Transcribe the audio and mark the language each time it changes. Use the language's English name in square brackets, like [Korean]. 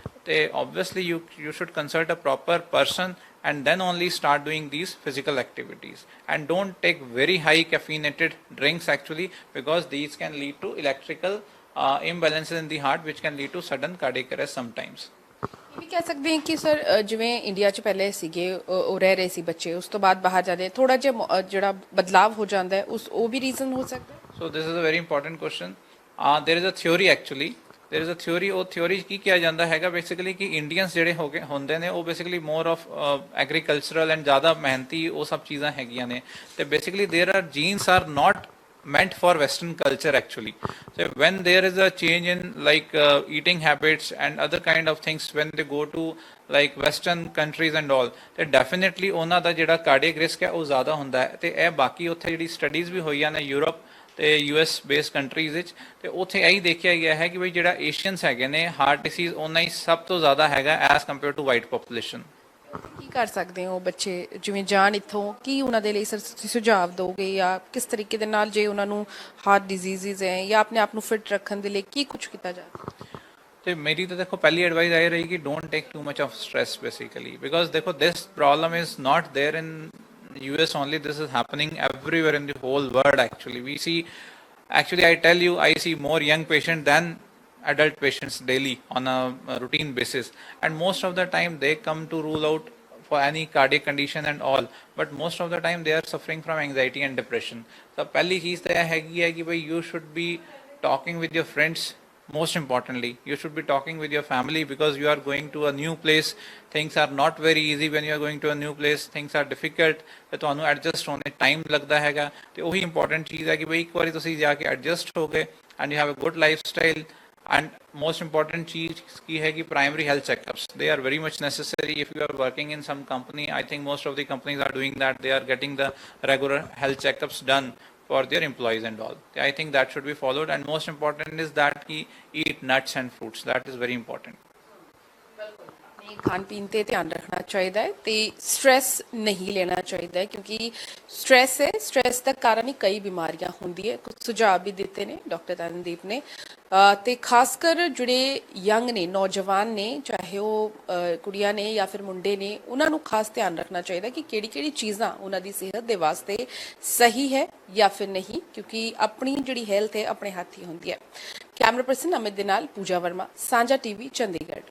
[English] they obviously you should consult a proper person and then only start doing these physical activities and don't take very high caffeinated drinks actually because these can lead to electrical imbalances in the heart which can lead to sudden cardiac arrest sometimes [Punjabi] ਇਹ ਵੀ ਕਹਿ ਸਕਦੇ ਹਾਂ ਕਿ sir ਜਿਵੇਂ India 'ਚ ਪਹਿਲੇ ਸੀਗੇ ਉਹ ਰਹਿ ਰਹੇ ਸੀ ਬੱਚੇ ਉਸ ਤੋਂ ਬਾਅਦ ਬਾਹਰ ਜਾਂਦੇ ਥੋੜਾ ਜਿਹਾ ਜਿਹੜਾ ਬਦਲਾਵ ਹੋ ਜਾਂਦਾ ਹੈ ਉਹ ਵੀ ਰੀਜ਼ਨ ਹੋ ਸਕਦਾ ਹੈ [English] so this is a very important question there is a theory actually there is a theory [Punjabi] ਉਹ theory ਕੀ ਕਿਹਾ ਜਾਂਦਾ ਹੈਗਾ [English] basically ਕਿ Indians ਜਿਹੜੇ ਹੁੰਦੇ ਨੇ ਉਹ basically more of [Punjabi] agricultural and ਜ਼ਿਆਦਾ ਮਿਹਨਤੀ ਉਹ ਸਭ ਚੀਜ਼ਾਂ ਹੈਗੀਆਂ ਨੇ ਤੇ basically [English] there are genes are not meant for Western culture actually so when there is a change in like eating habits and other kind of things when they go to like Western countries and all [Punjabi] ਤੇ definitely ਉਹਨਾਂ ਦਾ ਜਿਹੜਾ cardiac risk ਹੈ ਉਹ ਜ਼ਿਆਦਾ ਹੁੰਦਾ ਹੈ ਤੇ ਇਹ ਬਾਕੀ ਉੱਥੇ ਜਿਹੜੀ ਸਟੱਡੀਜ਼ ਵੀ ਹੋਈਆਂ ਨੇ ਯੂਰਪ ਤੇ US ਬੇਸਡ ਕੰਟਰੀਜ਼ ਵਿੱਚ ਤੇ ਉੱਥੇ ਇਹੀ ਦੇਖਿਆ ਗਿਆ ਹੈ ਕਿ ਵੀ ਜਿਹੜਾ ਏਸ਼ੀਅਨਸ ਹੈਗੇ ਨੇ ਹਾਰਟ ਡਿਸੀਜ਼ ਉਹਨਾਂ ਹੀ ਸਭ ਤੋਂ ਜ਼ਿਆਦਾ ਹੈਗਾ as compare to white population ਕੀ ਕਰ ਸਕਦੇ ਹੋ ਬੱਚੇ ਜਿਵੇਂ ਜਾਣ ਇੱਥੋਂ ਕੀ ਉਹਨਾਂ ਦੇ ਲਈ ਸਰ ਤੁਸੀਂ ਸੁਝਾਅ ਦੋਗੇ ਜਾਂ ਕਿਸ ਤਰੀਕੇ ਦੇ ਨਾਲ ਜੇ ਉਹਨਾਂ ਨੂੰ ਹਾਰਟ ਡਿਜ਼ੀਜ਼ਸ ਹੈ ਜਾਂ ਆਪਣੇ ਆਪ ਨੂੰ ਫਿਟ ਰੱਖਣ ਦੇ ਲਈ ਕੀ ਕੁਝ ਕੀਤਾ ਜਾਵੇ ਤੇ ਮੇਰੀ ਤਾਂ ਦੇਖੋ ਪਹਿਲੀ ਐਡਵਾਈਸ ਇਹ ਰਹੀ ਕਿ [English] Don't take too much of stress basically because ਦੇਖੋ this problem is not there in US only this is happening everywhere in the whole world actually we see actually I tell you I see more young patients than adult patients daily on a routine basis and most of the time they come to rule out for any cardiac condition and all but most of the time they are suffering from anxiety and depression so pehli cheez ta hai ki bhai you should be talking with your friends most importantly. You should be talking with your family because you are going to a new place. Things are not very easy when you are going to a new place. Things are difficult. [Punjabi] ਤੇ ਤੁਹਾਨੂੰ adjust ਹੋਣ ਤੇ time ਲੱਗਦਾ ਹੈਗਾ ਤੇ ਉਹੀ important ਚੀਜ਼ ਹੈ ਕਿ ਬਈ ਇੱਕ ਵਾਰੀ ਤੁਸੀਂ ਜਾ ਕੇ ਐਡਜਸਟ ਹੋ ਗਏ [English] And you have a good life style. And most important [Hindi] चीज की है कि [English] primary health checkups, they are very much necessary. If you are working in some company, I think most of the companies are doing that. They are getting the regular health checkups done for their employees and all. I think that should be followed. And most important is that ki eat nuts and fruits. That is very important. [Punjabi] ਖਾਣ ਪੀਣ ਤੇ ਧਿਆਨ ਰੱਖਣਾ ਚਾਹੀਦਾ ਹੈ ਤੇ stress ਨਹੀਂ ਲੈਣਾ ਚਾਹੀਦਾ ਕਿਉਂਕਿ ਸਟ੍ਰੈਸ ਦਾ ਕਾਰਨ ਹੀ ਕਈ ਬਿਮਾਰੀਆਂ ਹੁੰਦੀ ਹੈ. ਕੁਝ ਸੁਝਾਅ ਵੀ ਦਿੱਤੇ ਨੇ ਡਾਕਟਰ ਤਨਦੀਪ ਨੇ ਤੇ ਖਾਸ ਕਰ ਜਿਹੜੇ ਯੰਗ ਨੇ, ਨੌਜਵਾਨ ਨੇ, ਚਾਹੇ ਉਹ ਕੁੜੀਆਂ ਨੇ ਜਾਂ ਫਿਰ ਮੁੰਡੇ ਨੇ, ਉਹਨਾਂ ਨੂੰ ਖਾਸ ਧਿਆਨ ਰੱਖਣਾ ਚਾਹੀਦਾ ਕਿ ਕਿਹੜੀ ਚੀਜ਼ਾਂ ਉਹਨਾਂ ਦੀ ਸਿਹਤ ਦੇ ਵਾਸਤੇ ਸਹੀ ਹੈ ਜਾਂ ਫਿਰ ਨਹੀਂ, ਕਿਉਂਕਿ ਆਪਣੀ ਜਿਹੜੀ ਹੈਲਥ ਹੈ ਆਪਣੇ ਹੱਥ ਹੀ ਹੁੰਦੀ ਹੈ. ਕੈਮਰਾ ਪਰਸਨ ਅਮਿਤ ਦੇ ਨਾਲ ਪੂਜਾ ਵਰਮਾ, ਸਾਂਝਾ ਟੀਵੀ, ਚੰਡੀਗੜ੍ਹ.